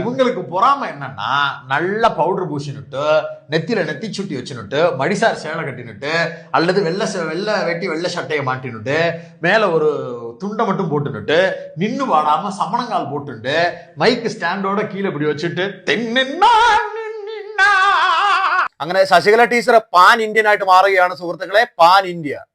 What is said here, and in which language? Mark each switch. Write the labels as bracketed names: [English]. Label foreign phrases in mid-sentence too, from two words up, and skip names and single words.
[Tamil] இவங்களுக்கு பொறாம என்னன்னா, நல்ல பவுடர் பூசினுட்டு, நெத்தியில நெத்தி சுட்டி வச்சுனுட்டு, மடிசார் சேலை கட்டினுட்டு, அல்லது வெள்ளை வெட்டி வெள்ளை சட்டையை மாட்டினுட்டு, மேல ஒரு துண்டை மட்டும் போட்டுனுட்டு, நின்னு வாடாம சமணங்கால் போட்டுட்டு, மைக்கு ஸ்டாண்டோட கீழே இப்படி வச்சுட்டு [Malayalam] അങ്ങനെ ശശികല ടീച്ചർ [English] pan Indian [Malayalam] ആയിട്ട് മാറുകയാണ് സുഹൃത്തുക്കളെ. [English] pan India.